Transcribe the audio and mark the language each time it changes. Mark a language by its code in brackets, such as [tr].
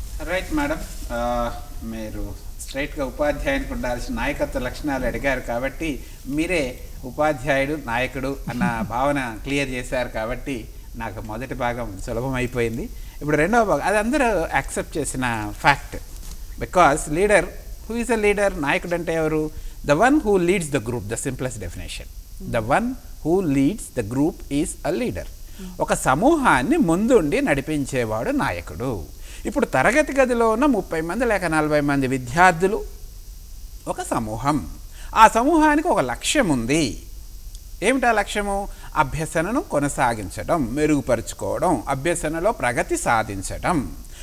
[te] Right madam, మీరు స్ట్రైట్గా ఉపాధ్యాయునికి ఉండాల్సిన నాయకత్వ లక్షణాలు అడిగారు కాబట్టి మీరే ఉపాధ్యాయుడు నాయకుడు అన్న భావన క్లియర్ చేశారు కాబట్టి నాకు మొదటి భాగం సులభం అయిపోయింది. ఇప్పుడు రెండవ భాగం అది అందరూ యాక్సెప్ట్ చేసిన fact. [en] Because leader, who is a leader? [te] నాయకుడు అంటే ఎవరు? [en] The one who leads the group, the simplest definition. The one who leads the group is a leader. [te] ఒక సమూహాన్ని ముందుండి నడిపించేవాడు నాయకుడు. ఇప్పుడు తరగతి గదిలో ఉన్న 30 మంది లేక 40 మంది విద్యార్థులు ఒక సమూహం. ఆ సమూహానికి ఒక లక్ష్యం ఉంది. ఏమిటా లక్ష్యము? అభ్యసనను కొనసాగించడం, మెరుగుపరుచుకోవడం, అభ్యసనలో ప్రగతి సాధించడం.